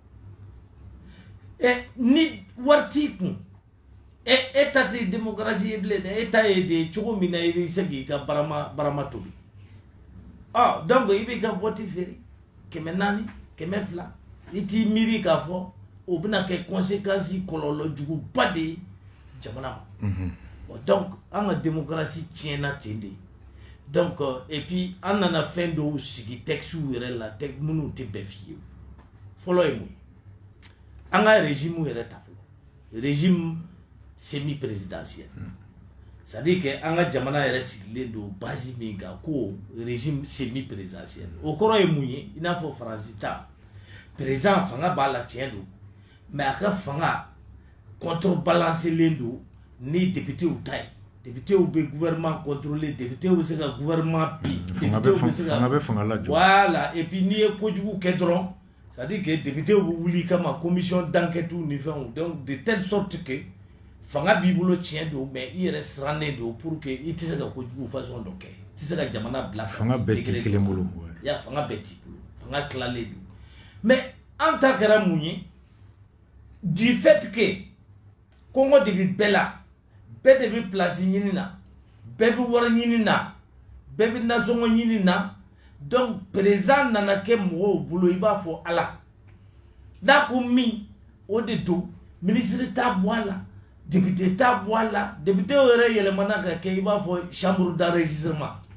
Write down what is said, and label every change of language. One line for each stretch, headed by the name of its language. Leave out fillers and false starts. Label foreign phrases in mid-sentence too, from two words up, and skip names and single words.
Bambara: ni wari t'i kun e ta tɛ démocratie ye bilen dɛ e ta ye de cogo min na i bɛ se k'i ka barama tobi donc i b'i ka vote feere 400 200 i t'i miiri k'a fɔ o bɛna kɛ conséquence kɔlɔlɔ juguba de ye jamana ma donc an ka démocratie tiɲɛna ten de donc et puis an nana fɛn dɔw sigi texte yɛrɛ la minnu tɛ bɛɛ f'i ye fɔlɔ ye mun ye an ka régime yɛrɛ ta fɔlɔ régime
French: semi présidentiel c'est-à-dire que
Bambara: an ka jamana yɛrɛ sigilen don base min kan ko
French: régime semi présidentiel
Bambara: o kɔrɔ ye mun ye i n'a fɔ Faransi ta président fanga b'a la tiɲɛ don mais a ka fanga contrebalancelen don ni députéw ta ye députéw bɛ
French: gouvernement contrôler
Bambara: députéw bɛ se ka gouvernement bin députéw bɛ se ka
French: voilà et puis
Bambara: n'i ye kojugu kɛ dɔrɔn
French: c'est-à-dire que
Bambara: députéw bɛ wuli kama
French: commission d'enquête
Bambara: ni fɛnw
French: donc de telle sorte que
Bambara: fanga b'i bolo tiɲɛ don mais i yɛrɛ sirannen don
French: pour que
Bambara: i tɛ se ka kojugu façon dɔ kɛ i tɛ se ka jamana bila fanga bɛɛ t'i kelen bolo ya fanga bɛɛ t'i bolo fanga tilalen don mais an ta kɛra mun ye
French: du fait que
Bambara: Kɔngɔ de bɛ bɛɛ la bɛɛ de bɛ place ɲini na bɛɛ bɛ wari ɲini na bɛɛ bɛ nasɔngɔ ɲini na donc président nana kɛ mɔgɔw bolo i b'a fɔ Ala n'a ko min o de don ministre t'a bɔ a la député t'a bɔ a la député yɛrɛ yɛlɛmana ka kɛ i b'a fɔ
French: chambre d'enregistrement